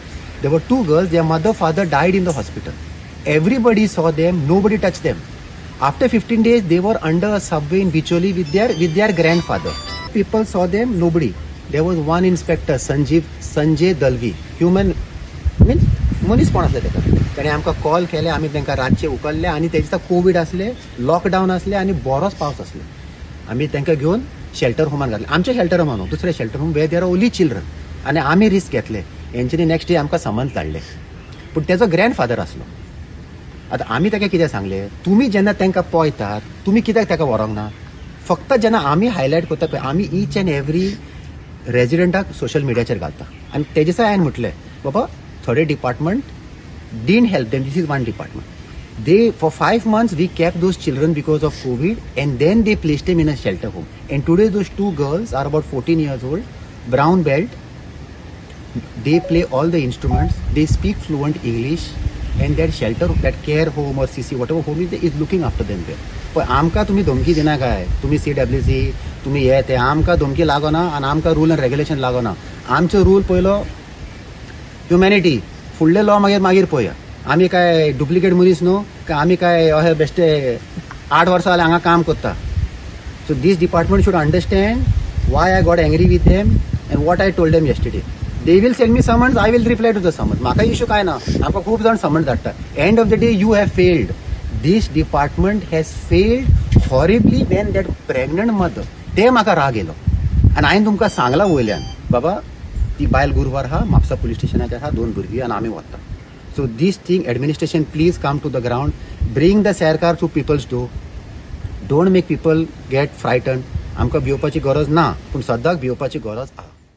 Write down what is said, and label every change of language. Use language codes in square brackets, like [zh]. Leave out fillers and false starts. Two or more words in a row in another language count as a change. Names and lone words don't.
[en] There were 2 girls, their mother, father died in the hospital. Everybody saw them, nobody touched them. After 15 days, they were under a subway in Bicholi with their grandfather. People saw them, nobody. There was one inspector, Sanjay Dalvi, human means [kok] मनीसपण असले तेका ताणें आमकां कॉल केले आमी तांकां रातचे उखल्ले आनी तेजे कोवीड असले लॉकडावन असले आनी बरोच पावस असले आमी तांकां घेवन शेल्टर होमान घातले आमच्या शेल्टर होमान दुसरे [en] shelter home where there are only children [kok] आनी आमी रिस्क घेतले हेंच्यांनी [en] next day [kok] आमकां समन्स धाडले पूण तेजो ग्रँडफादर आसलो आतां आमी ताका कितें सांगले तुमी जेन्ना तांकां पळयतात तुमी कित्याक ताका व्हरोंक ना फक्त जेन्ना आमी हायलायट करता पळय आमी [en] each and every residentak social mediacher [kok] घालता आनी तेजे दिसा हांवें म्हटलें बाबा थोडे डिपार्टमेंट [en] didn't help them. This is one department. For 5 months we kept those children because of COVID and then they placed them in a shelter home. And today those 2 girls are about 14 years old, brown belt, they play all the instruments, they speak fluent English, and that shelter, that care home or CC, whatever home is looking after them there. [kok] पण आमकां तुम्ही धमकी दिना काय, तुम्ही CWC, तुम्ही हे ते आमकां धमकी लागना आणि आमकां [en] rule and regulation [kok] लागना. आमचो रूल पयलो ह्युमॅनिटी, फुडले लॉ मागीर पळोवया. आमी काय डुप्लिकेट मनीस न्हू, काय आमी काय अशे बेश्टे 8 वर्सां जाल्यार हांगा काम करता. [en] So this department should understand why I got angry with them and what I told them yesterday. They will send me summons, I will reply to the summons. [kok] म्हाका इश्यू काय ना, आमकां खूब जाण summons धाडटा. [en] End of the day you have failed. This department has failed horribly when that pregnant mother, [kok] ते म्हाका राग येयलो आनी हांवें तुमकां सांगलां वयल्यान, बाबा ती बायल गुरुवार आहा, म्हापसा पुलीस स्टेशनाचेर आहा, 2 भुरगीं आनी आमी वता. [en] So this thing, administration, please come to the ground, bring the सरकार to people's door. Don't make people get frightened. [kok] आमकां भिवपाची गरज ना, पूण सद्दां भिवपाची गरज आहा.